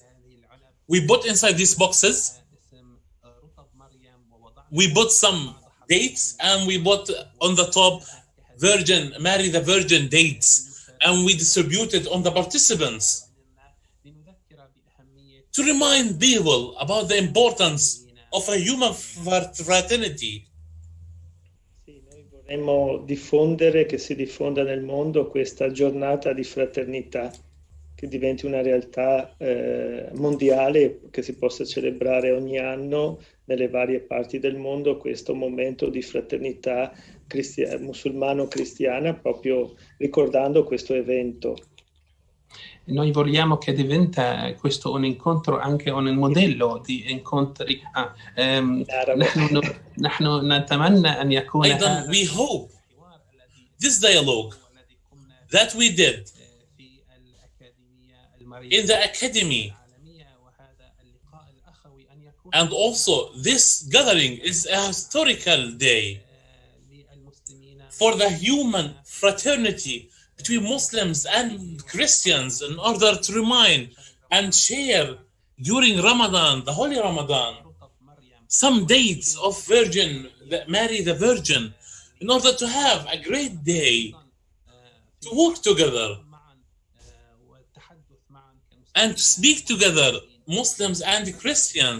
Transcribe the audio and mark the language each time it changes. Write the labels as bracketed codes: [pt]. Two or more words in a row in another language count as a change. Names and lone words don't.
[en] We put inside these boxes, we put some dates, and we put on the top Virgin, Mary the Virgin dates, and we distributed on the participants to remind people about the importance of a human fraternity. [it] Vorremmo diffondere, che si diffonda nel mondo questa giornata di fraternità, che diventi una realtà mondiale, che si possa celebrare ogni anno nelle varie parti del mondo questo momento di fraternità musulmano-cristiana, proprio ricordando questo evento. Noi vogliamo che diventa questo un incontro, anche un modello di incontri. [ar] نحن نتمنى أن يكون [en] أيضا we hope this dialogue that we did in the academy, and also this gathering is a historical day for the human fraternity between Muslims and Christians, in order to remind and share during Ramadan, the Holy Ramadan, some dates of Virgin Mary the Virgin, in order to have a great day to work together and to speak together, Muslims and Christians.